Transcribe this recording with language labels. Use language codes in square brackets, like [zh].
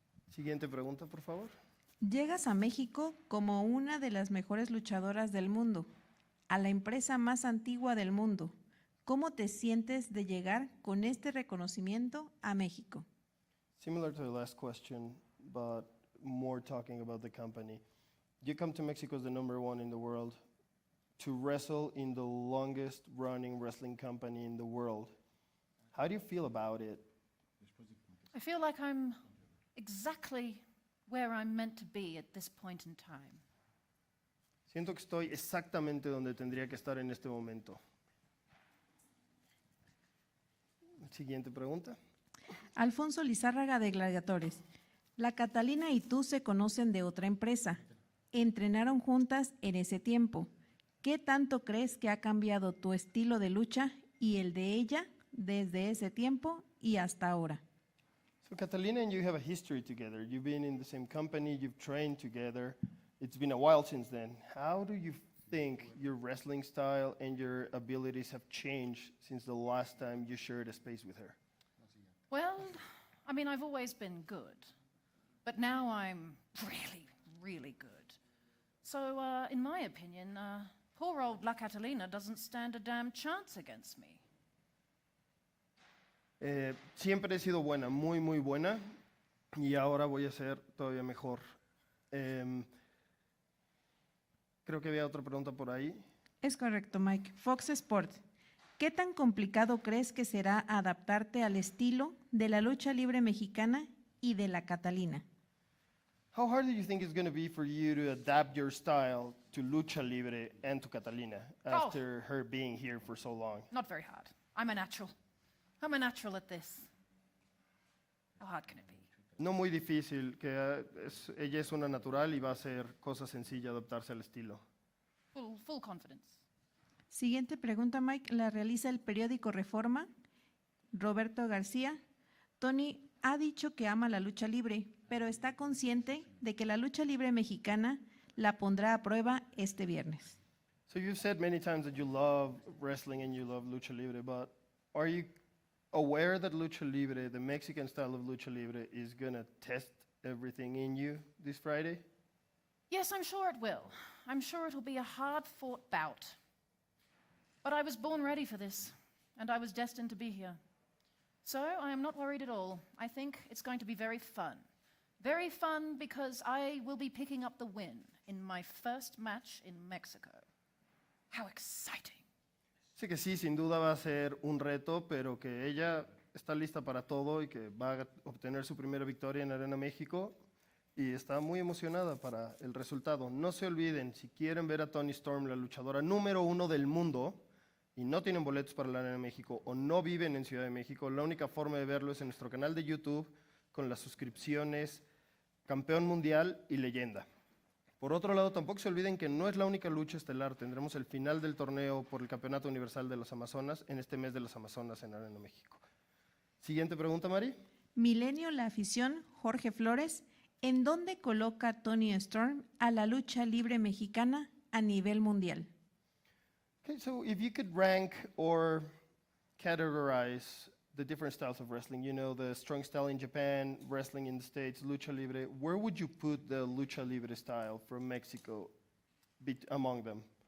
[es] Siguiente pregunta, por favor. Llegas a México como una de las mejores luchadoras del mundo, a la empresa más antigua del mundo. ¿Cómo te sientes de llegar con este reconocimiento a México? [en] Similar to the last question, but more talking about the company. You come to Mexico as the number one in the world to wrestle in the longest running wrestling company in the world. How do you feel about it? I feel like I'm exactly where I'm meant to be at this point in time. [es] Siento que estoy exactamente donde tendría que estar en este momento. Siguiente pregunta. Alfonso Lizárraga de Gladiadores. La Catalina y tú se conocen de otra empresa. Entrenaron juntas en ese tiempo. ¿Qué tanto crees que ha cambiado tu estilo de lucha y el de ella desde ese tiempo y hasta ahora? [en] So Catalina and you have a history together. You've been in the same company, you've trained together. It's been a while since then. How do you think your wrestling style and your abilities have changed since the last time you shared a space with her? Well, I mean, I've always been good, but now I'm really, really good. So, in my opinion, poor old La Catalina doesn't stand a damn chance against me. [es] Siempre he sido buena, muy, muy buena, y ahora voy a ser todavía mejor. Creo que había otra pregunta por ahí. Es correcto, Mike. Fox Sport. ¿Qué tan complicado crees que será adaptarte al estilo de la lucha libre mexicana y de la Catalina? [en] How hard do you think it's going to be for you to adapt your style to Lucha Libre and to Catalina after her being here for so long? Not very hard. I'm a natural. I'm a natural at this. How hard can it be? [es] No muy difícil, que ella es una natural y va a ser cosa sencilla adaptarse al estilo. [en] Full confidence. [es] Siguiente pregunta, Mike, la realiza el periódico Reforma. Roberto García. Toni ha dicho que ama la lucha libre, pero está consciente de que la lucha libre mexicana la pondrá a prueba este viernes. [en] So you've said many times that you love wrestling and you love Lucha Libre, but are you aware that Lucha Libre, the Mexican style of Lucha Libre, is going to test everything in you this Friday? Yes, I'm sure it will. I'm sure it'll be a hard-fought bout. But I was born ready for this, and I was destined to be here. So I am not worried at all. I think it's going to be very fun. Very fun because I will be picking up the win in my first match in Mexico. How exciting. [es] Sé que sí, sin duda va a ser un reto, pero que ella está lista para todo y que va a obtener su primera victoria en Arena México y está muy emocionada para el resultado. No se olviden, si quieren ver a Toni Storm, la luchadora número 1 del mundo, y no tienen boletos para la Arena México o no viven en Ciudad de México, la única forma de verlo es en nuestro canal de YouTube con las suscripciones Campeón Mundial y Leyenda. Por otro lado, tampoco se olviden que no es la única lucha estelar. Tendremos el final del torneo por el Campeonato Universal de los Amazonas en este mes de las Amazonas en Arena México. Siguiente pregunta, Mari. Milenio, la afición, Jorge Flores. ¿En dónde coloca Toni Storm a la lucha libre mexicana a nivel mundial? [en] Okay, so if you could rank or categorize the different styles of wrestling, you know, the strong style in Japan, wrestling in the States, Lucha Libre, where would you put the Lucha Libre style from Mexico among them?